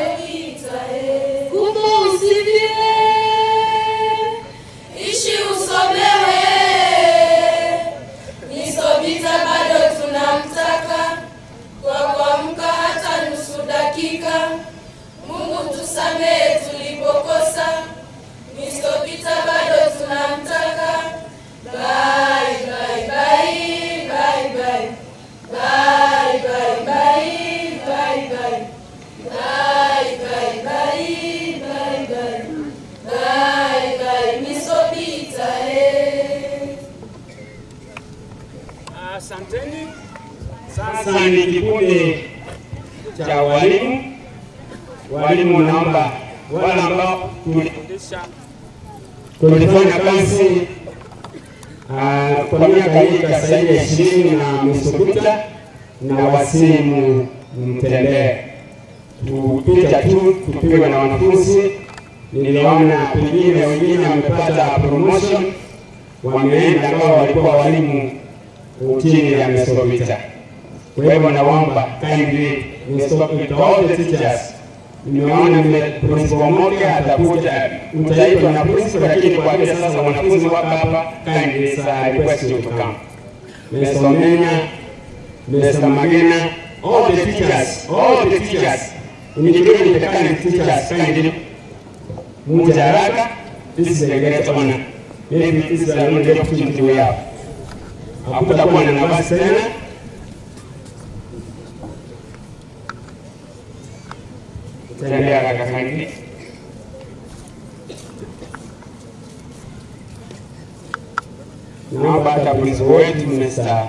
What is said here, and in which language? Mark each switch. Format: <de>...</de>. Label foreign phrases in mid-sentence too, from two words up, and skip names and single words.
<sw>Kumbe usifiwe, ishi usomewe, Misobita bado tunamtaka, kwa kuamka hata nusu dakika. Mungu tusamehe tulipokosa, Misobita bado tunamtaka.</sw> <en>Bye bye bye bye bye bye bye bye bye bye bye bye bye bye bye bye.</en> <sw>Misobita Asanteni. Sasa ni kikundi cha walimu naomba wale ambao tulifanya kazi kwa miaka hii zaidi ya 20 na Misobita, na wasimu mtembee tupita tu tupiwe na wanafunzi. Niliona pengine wengine wamepata promotion, wameenda ambao walikuwa walimu chini ya Misobita. Kwa hivyo naomba kindly Misobita,</sw> <en>all the teachers,</en> <sw>nimeona principal mmoja atakuja, mtaitwa na principal, lakini kwa vile sasa wanafunzi wako hapa,</sw> <en>kindly sir, I request you to come. Mr. Omenya, Mr. Magena, all the teachers, including the kind teachers, kindly move haraka. This is a great honor. Maybe this is the only opportunity we have.</en> <sw>Hakutakuwa na nafasi tena. Tembea haraka kindly. Naomba hata polisi wetu Mr.</sw>